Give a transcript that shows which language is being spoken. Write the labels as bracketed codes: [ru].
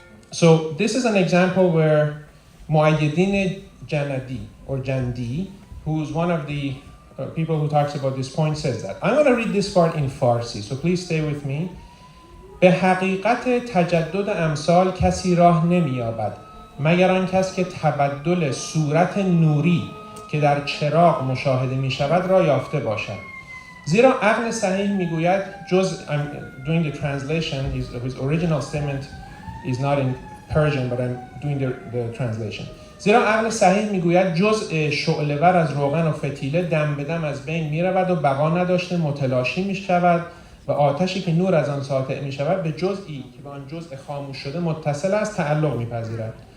[en] So this is an example where Muayyidin Janadi, or Jandi, who's one of the people who talks about this point, says that. I'm going to read this part in Farsi, so please stay with me. [fa] به حقیقت تجدد امثال کسی راه نمی‌یابد مگر آن کس که تبدل صورت نوری که در چراغ مشاهده می شود را یافته باشد. زیرا عقل صحیح میگوید جز [en] I'm doing the translation, his original statement is not in Persian but I'm doing the translation. [fa] زیرا عقل صحیح میگوید جز شعله‌ور از روغن و فتیله دم به دم از بین میرود و بقا نداشته متلاشی میشود و آتشی که نور از آن ساطع میشود به جزئی که به آن جزء خاموش شده متصل است تعلق میپذیرد.